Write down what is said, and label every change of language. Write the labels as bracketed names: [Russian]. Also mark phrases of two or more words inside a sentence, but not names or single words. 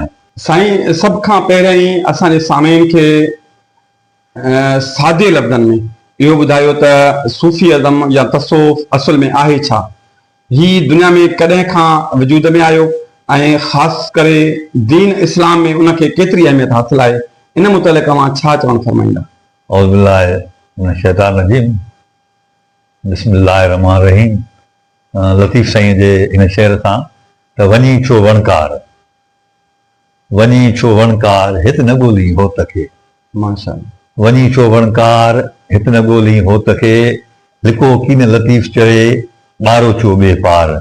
[Sindhi] साईं, सभ खां पहिरियों ई असांजे सामीन खे सादे लफ़्ज़नि में इहो ॿुधायो त सूफ़ीइज़म या तसौफ़ असुल में आहे छा? हीअ दुनिया में कॾहिं खां वजूद में आयो ऐं ख़ासि करे दीन इस्लाम में उनखे केतिरी अहमियत हासिल आहे? इन मुतलिक़ तव्हां छा चवणु फरमाईंदा? [Arabic] أعوذ بالله من الشيطان الرجيم بسم الله الرحمن الرحيم. [Sindhi] लतीफ़ साईं जे इन शेर सां त वञी छो वणकार, वञी छो वणकार हित न ॻोल्ही हो तखे। माशाअल्लाह। वञी छो वणकार हित न ॻोल्ही हो तखे, लिको कीन लतीफ़ चए ॿारो छो ॿिए पार।